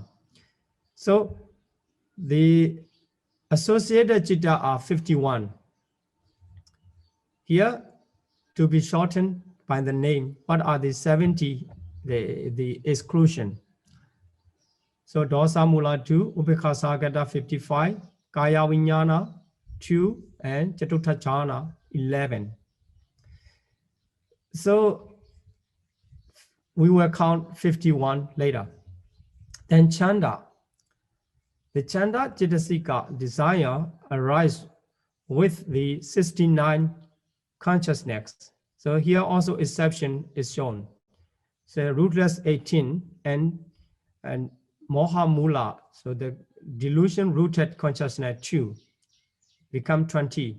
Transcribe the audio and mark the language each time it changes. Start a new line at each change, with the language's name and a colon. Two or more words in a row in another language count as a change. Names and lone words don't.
English: So the associated citta are 51. Here, to be shortened by the name, what are the 70, the exclusion?
Pali: So dosa mula 2, upekkha sahagata 55, kaya vijnana 2, and chatutha jhana 11.
English: So we will count 51 later. Then chanda. The
Pali: chanda Chitasika
English: desire arise with the 69 consciousness. So here also exception is shown. So rootless 18 and
Pali: moha mula,
English: so the delusion rooted consciousness 2 become 20.